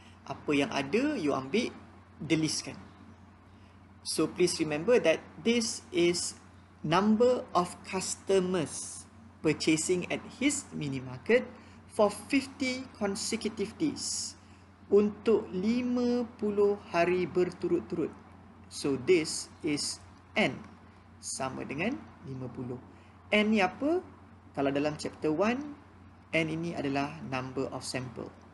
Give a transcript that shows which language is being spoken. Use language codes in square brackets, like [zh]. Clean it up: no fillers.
[ms] Apa yang ada, you ambil, delistkan. [en] So please remember that this is number of customers purchasing at his mini market for 50 consecutive days [ms] untuk 50 hari berturut-turut. [en] So this is [ms] N sama dengan 50. N ni apa? Kalau dalam chapter 1, N ini adalah [en] number of sample.